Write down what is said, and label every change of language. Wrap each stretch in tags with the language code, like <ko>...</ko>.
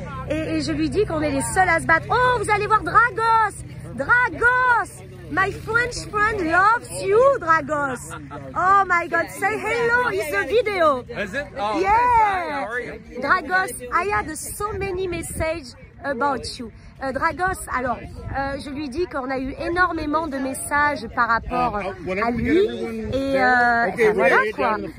<fr>et je lui dis qu'on est les seuls à se battre. Oh, vous allez voir Dragos. Dragos.</fr> <en>My French friend loves you, Dragos. Oh my God, say hello. It's a video. Is it? Oh, Yeah. hi, how are you? Dragos, I had so many messages about you.</en> <fr>Dragos, alors, je lui dis qu'on a eu énormément de messages par rapport à lui et voilà quoi.</fr>